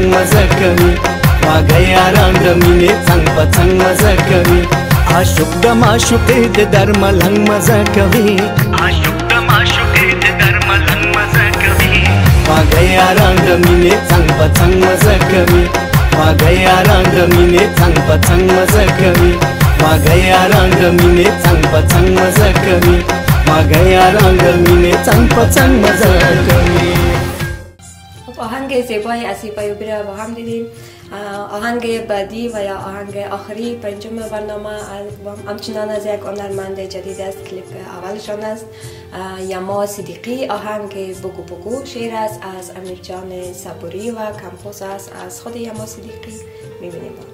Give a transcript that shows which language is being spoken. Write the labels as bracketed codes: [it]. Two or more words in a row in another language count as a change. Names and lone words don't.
[ps] مزه کوي خواږه یاران د مینې څنګ په څنګ مزه کوي عاشق د معشوقې د در ملنګ مزه کوي عاشق د معشوقې د در ملنګ مزه کوي خواږه یاران د مینې څنګ په څنګ مزه کوي خواږه یاران د مینې څنګ په څنګ مزه کوي خواږه یاران د مینې څنګ په څنګ مزه کوي خواږه یاران د مینې څنګ په څنګ مزه کوي [fa] آهنگ زیبای اسیبای برا با هم دیدیم آهنگ بعدی و یا آهنگ آخری پنجم برنامه همچنان از یک هنرمند جدید است کلیپ اولشان است یما صدیقی آهنگ بگو بگو شعر است از امیرجان صبوری و کمپوز است از خود یما صدیقی میبینیم